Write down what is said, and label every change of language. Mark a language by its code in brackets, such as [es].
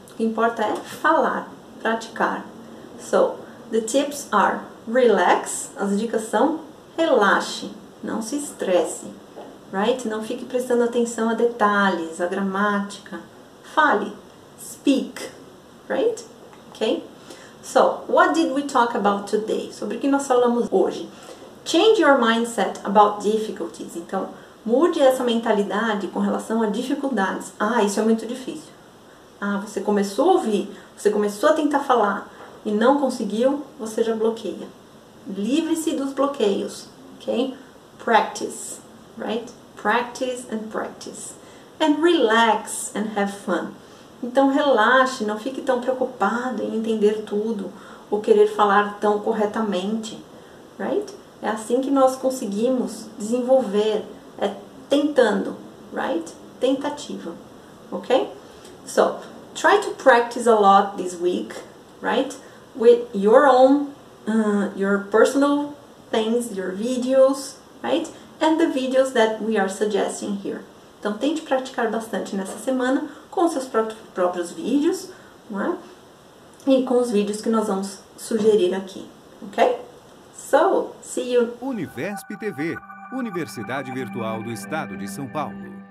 [pt] O que importa é falar, praticar. [en] So, the tips are relax. [pt] As dicas são relaxe, não se estresse, right? Não fique prestando atenção a detalhes, a gramática. [en] Fale, speak, right? Okay? So, what did we talk about today? [pt] Sobre o que nós falamos hoje? [en] Change your mindset about difficulties. [pt] Então, mude essa mentalidade com relação a dificuldades. Ah, isso é muito difícil. Ah, você começou a ouvir, você começou a tentar falar e não conseguiu, você já bloqueia. Livre-se dos bloqueios, ok? [en] Practice, right? Practice and practice. And relax and have fun. [pt] Então relaxe, não fique tão preocupado em entender tudo ou querer falar tão corretamente, right? É assim que nós conseguimos desenvolver, tentando, right? tentativa, ok? [en] So, try to practice a lot this week, right? With your own, your personal things, your videos, right? And the videos that we are suggesting here. [pt] Então, tente praticar bastante nessa semana com seus próprios vídeos, não é? E com os vídeos que nós vamos sugerir aqui, ok? [en] So, see you! [pt] Univesp TV, Universidade Virtual do Estado de São Paulo.